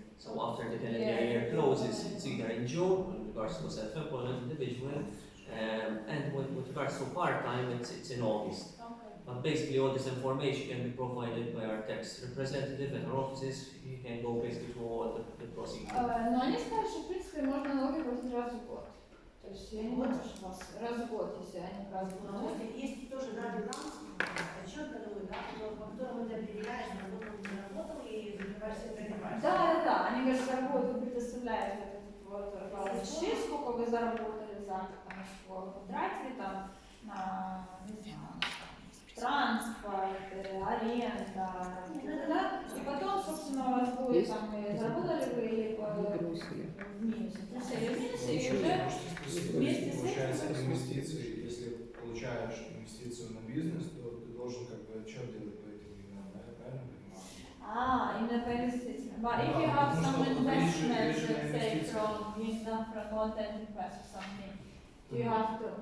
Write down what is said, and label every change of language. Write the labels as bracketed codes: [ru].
[en] So after the calendar year closes, it's either in June, in regards to self-employed individual, And with regards to part-time, it's in August. Okay. But basically all this information can be provided by our tax representative at our offices. You can go basically through all the procedure. [ru] Но они сказали, что в принципе можно налоги платить раз в год. То есть я не думаю, что у вас раз в год, если они празднуют налоги. Есть тоже баланс, отчет годовой, по которому ты определяешь, работал, не работал, и закрываешь все понимаешь. Да. Они говорят, за год вы предоставляете вот баланс, сколько вы заработали за там, что потратили там на, не знаю, транспорт, аренда, да? И потом, собственно, у вас будет там, заработали вы или в минусе. В минусе и уже вместе с Получается, этим... инвестиции, если получаешь инвестицию на бизнес, то ты должен как бы отчет делать по этим деньгам, да? Я правильно понимаю? Именно по инвестициям. [en] But if you have some investments, let's say, from, you know, from content invest or something, do you have to...